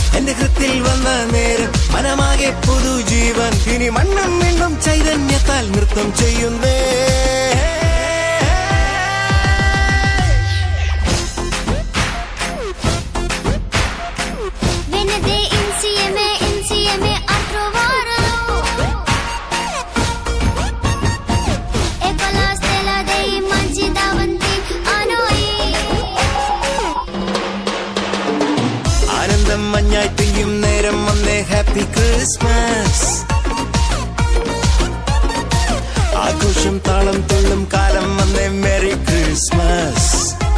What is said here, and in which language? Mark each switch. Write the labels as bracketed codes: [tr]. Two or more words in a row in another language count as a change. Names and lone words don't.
[ml] എന്റെ ഹൃത്തിൽ വന്ന നേരം മനമാകെ പുതുജീവൻ ഇനി മണ്ണും വീണ്ടും ചൈതന്യത്താൽ നൃത്തം ചെയ്യുന്നേ [it] Venite insieme a trovarlo E con la stella dei mangi davanti a noi [ml] ആനന്ദം മഞ്ഞായി പെയ്യും നേരം വന്നേ [en] Happy Christmas [ml] ആഘോഷം താളം തുള്ളും കാലം വന്നേ [en] Merry Christmas